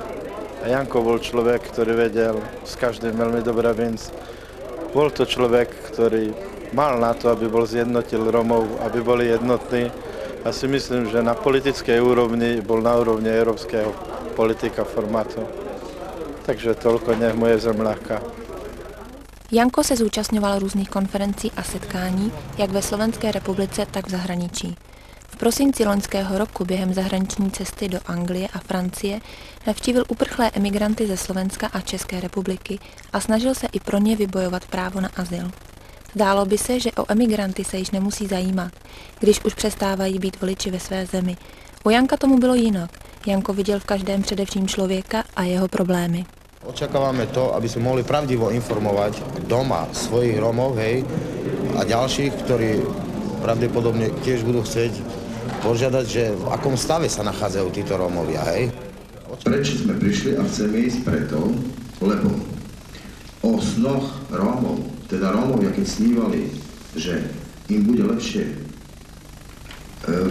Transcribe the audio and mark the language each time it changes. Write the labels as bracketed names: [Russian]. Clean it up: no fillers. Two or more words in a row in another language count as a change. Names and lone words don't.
[Slovak] A Janko bol človek, ktorý vedel s každým veľmi dobre vinsť. Bol to človek, ktorý mal na to, aby bol zjednotil Romov, aby boli jednotní. A si myslím, že na politickej úrovni bol na úrovni európskeho politika formátu. Takže toľko nech mu je zem ľahká. [Czech] Janko se zúčastňoval různých konferencí a setkání, jak ve Slovenské republice, tak v zahraničí. V prosinci loňského roku během zahraniční cesty do Anglie a Francie navštívil uprchlé emigranty ze Slovenska a České republiky a snažil se i pro ně vybojovat právo na azyl. Zdálo by se, že o emigranty se již nemusí zajímat, když už přestávají být voliči ve své zemi. U Janka tomu bylo jinak. Janko viděl v každém především člověka a jeho problémy. [Slovak] Očakávame to, aby sme mohli pravdivo informovať doma svojich Romov, hej, a ďalších, ktorí pravdepodobne tiež budú chcieť požiadať, že v akom stave sa nachádzajú títo Rómovia, hej. Prečo sme prišli a chceme ísť preto, lebo o snoch Rómov, teda Rómovia, keď snívali, že im bude lepšie v